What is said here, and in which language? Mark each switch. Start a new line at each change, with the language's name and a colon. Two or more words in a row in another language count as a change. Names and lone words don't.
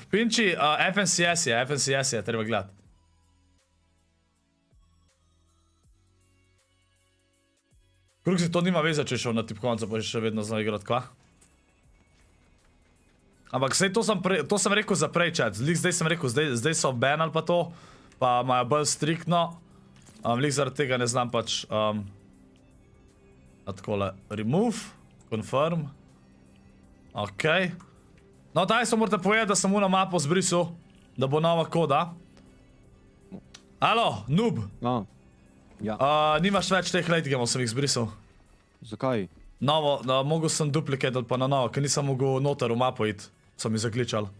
Slovenian: Pinči, FNCS je, treba gledati. Kruk si to nima veze, če je šel na tipkovnico, pa je še vedno znal igrati, kva? Ampak sej to sem rekel za prej, chat. Zdaj sem rekel, zdaj so banali pa to, pa imajo bolj striktno. Lik zaradi tega ne znam pač... Takole,
English: remove, confirm.
Slovenian: Ok. No, daj se morate povedati, da sem na mapo zbrisal, da bo nova koda. Alo, noob. Ja. Nimaš več teh
English: late gameov,
Slovenian: sem jih zbrisal. Zakaj? Novo, mogel sem duplicate pa na novo, ker nisem mogel noter v mapo iti. So mi zakličal.